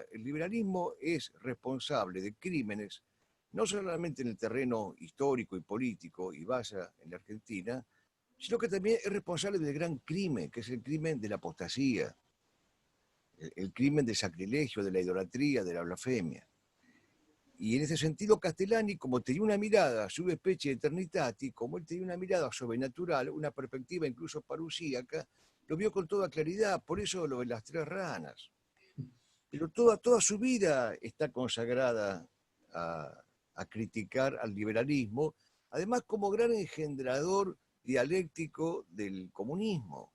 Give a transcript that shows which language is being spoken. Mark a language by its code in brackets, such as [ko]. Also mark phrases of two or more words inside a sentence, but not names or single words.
[es] El liberalismo es responsable de crímenes, no solamente en el terreno histórico y político, y vaya en la Argentina, sino que también es responsable del gran crimen, que es el crimen de la apostasía, el crimen del sacrilegio, de la idolatría, de la blasfemia. Y en ese sentido Castellani, como tenía una mirada [la] sub specie eternitati, [es] como él tenía una mirada sobrenatural, una perspectiva incluso parusíaca, lo vio con toda claridad, por eso lo de las tres ranas. Pero toda su vida está consagrada a criticar al liberalismo, además como gran engendrador dialéctico del comunismo.